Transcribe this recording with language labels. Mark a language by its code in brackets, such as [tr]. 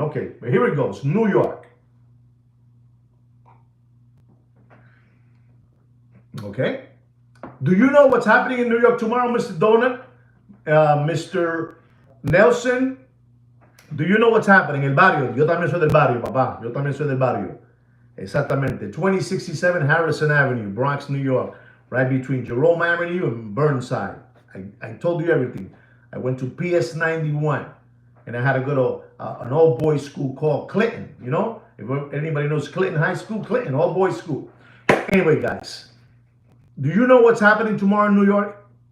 [en] Okay, but here it goes. New York. Okay? Do you know what's happening in New York tomorrow, Mr. Donut? Mr. Nelson, do you know what's happening? [es] El barrio. Yo también soy del barrio, papá. Yo también soy del barrio. Exactamente. [en] 2067 Harrison Avenue, Bronx, New York. Right between Jerome Avenue and Burnside. I told you everything. I went to PS 91 and I had to go to an all boys school called Clinton. You know, if anybody knows Clinton High School, Clinton, all boys school. Anyway, guys, do you know what's happening tomorrow in New York?